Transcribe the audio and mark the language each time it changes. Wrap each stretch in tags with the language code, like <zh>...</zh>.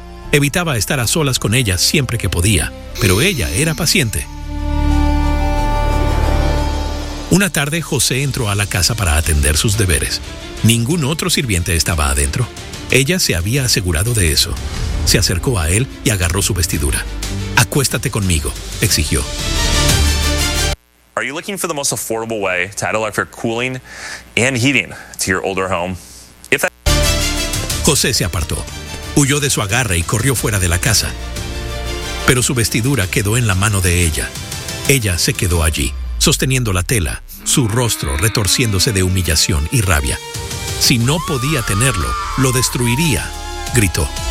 <es>Evitaba estar a solas con ella siempre que podía, pero ella era paciente. Una tarde, José entró a la casa para atender sus deberes. Ningún otro sirviente estaba adentro. Ella se había asegurado de eso. Se acercó a él y agarró su vestidura. «Acuéstate conmigo», exigió.</es> <en>Are you looking for the most affordable way to add electric cooling and heating to your older home?</en> <es>José se apartó. Huyó de su agarre y corrió fuera de la casa. Pero su vestidura quedó en la mano de ella. Ella se quedó allí, sosteniendo la tela, su rostro retorciéndose de humillación y rabia. Si no podía tenerlo, lo destruiría, gritó.</es>